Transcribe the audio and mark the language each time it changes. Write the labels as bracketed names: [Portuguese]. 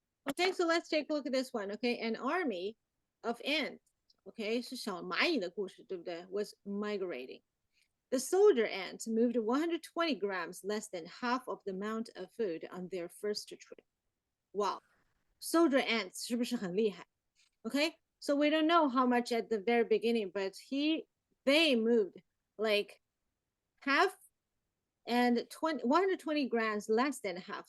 [English] Okay, so let's take a look at this one. Okay, an army of ants. [Chinese] Okay, 是小蚂蚁的故事，对不对? [English] Was migrating. The soldier ants moved 120 grams less than half of the amount of food on their first trip. Wow, soldier ants [Chinese] 是不是很厉害? [English] Okay, so we don't know how much at the very beginning, but they moved like half and 120 grams less than half.